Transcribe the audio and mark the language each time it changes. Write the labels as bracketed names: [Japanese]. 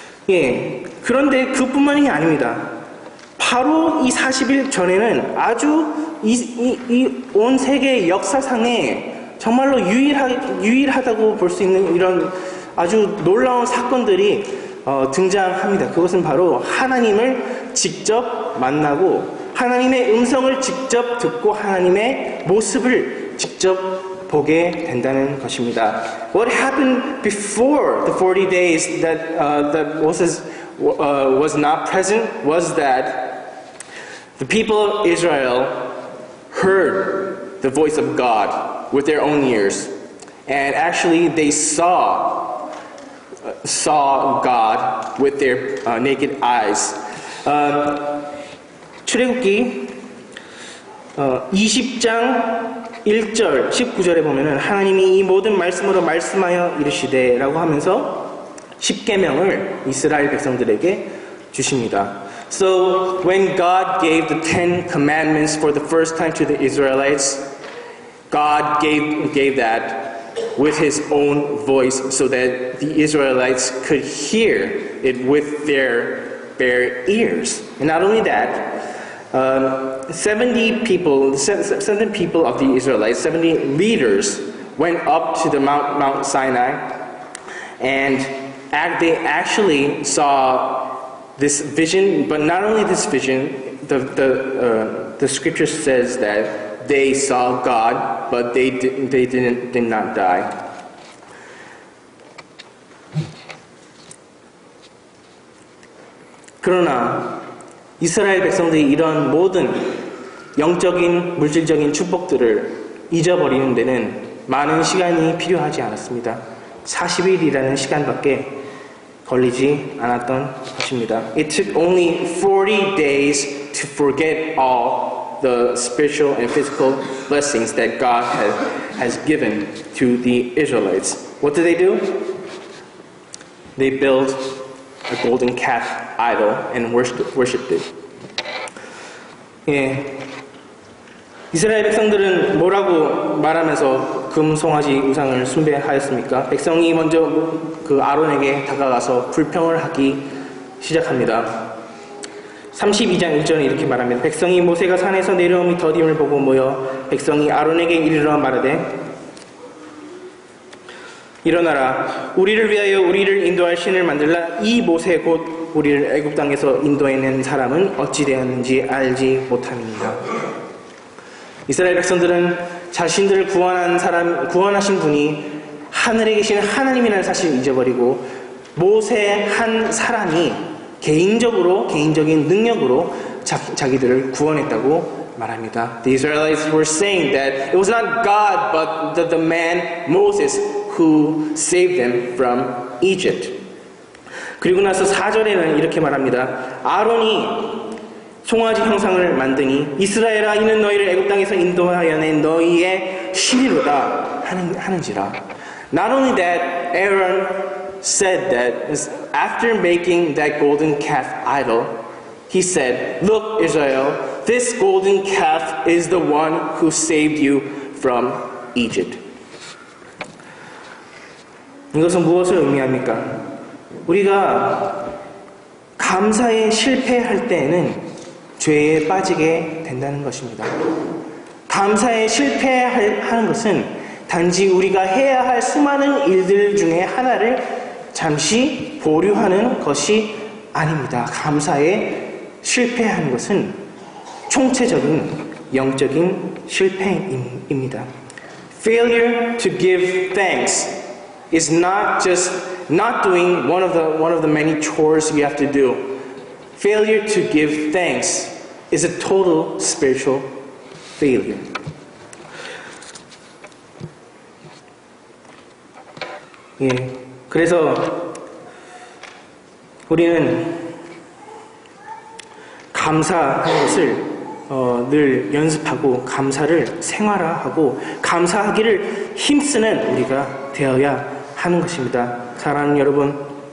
[Korean] 예, 그런데 그뿐만이 아닙니다. 바로 이 40일 전에는 아주 온 세계 역사상에 정말로 유일하다고 볼 수 있는 이런 아주 놀라운 사건들이 등장합니다. 그것은 바로 하나님을 직접 만나고 하나님의 음성을 직접 듣고 하나님의 모습을 직접 보게 된다는 것입니다. [English] What happened before the 40 days that Moses was not present was that the people of Israel heard the voice of God with their own ears, and actually they saw God with their naked eyes. [Korean] 출애굽기 20장 1절 19절에 보면은 하나님이 이 모든 말씀으로 말씀하여 이르시되라고 하면서 십계명을 이스라엘 백성들에게 주십니다. [English] So when God gave the 10 commandments for the first time to the Israelites, God gave that with his own voice so that the Israelites could hear it with their bare ears. And not only that, 70 people of the Israelites, 70 leaders went up to the Mount Sinai, and they actually saw this vision. But not only this vision, the scripture says that they saw God, but they did not die. [Korean] 그러나 이스라엘 백성들이 이런 모든 영적인 물질적인 축복들을 잊어버리는 데는 많은 시간이 필요하지 않았습니다. 40일이라는 시간밖에 걸리지 않았던 것입니다. [English] It took only 40 days to forget all the spiritual and physical blessings that God has given to the Israelites. What did they do? They built a golden calf idol and worshipped it. [Korean] 예, 이스라엘 백성들은 뭐라고 말하면서 금송아지 우상을 숭배하였습니까? 백성이 먼저 그 아론에게 다가가서 불평을 하기 시작합니다. 32장 1절에 이렇게 말합니다. 백성이 모세가 산에서 내려옴이 더딤을 보고 모여 백성이 아론에게 이르러 말하되 일어나라, 우리를 위하여 우리를 인도할 신을 만들라. 이 모세 곧 우리를 애굽 땅에서 인도해낸 사람은 어찌 되었는지 알지 못함이니라. 이스라엘 백성들은 자신들을 구원하신 분이 하늘에 계신 하나님이라는 사실을 잊어버리고 모세 한 사람이 개인적인 능력으로 자기들을 구원했다고 말합니다. [English] The Israelites were saying that it was not God but the man Moses who saved them from Egypt. [Korean] 그리고 나서 4절에는 이렇게 말합니다. 아론이 송아지 형상을 만드니 이스라엘아 이는 너희를 애굽 땅에서 인도하여 낸 너희의 신이로다 하는지라. [English] Not only that, Aaron said that after making that golden calf idol, he said, "Look, Israel, this golden calf is the one who saved you from Egypt." [Korean] 이것은 무엇을 의미합니까? 우리가 감사에 실패할 때에는 죄에 빠지게 된다는 것입니다. 감사에 실패하는 것은 단지 우리가 해야 할 수많은 일들 중에 하나를 잠시 보류하는 것이 아닙니다. 감사에 실패하는 것은 총체적인 영적인 실패입니다. [English] Failure to give thanks is not just not doing one of the many chores you have to do. Failure to give thanks is a total spiritual failure. [Korean] 예, 그래서 우리는 감사하는 것을 늘 연습하고 감사를 생활화하고 감사하기를 힘쓰는 우리가 되어야 하는 것입니다. 사랑하는 여러분,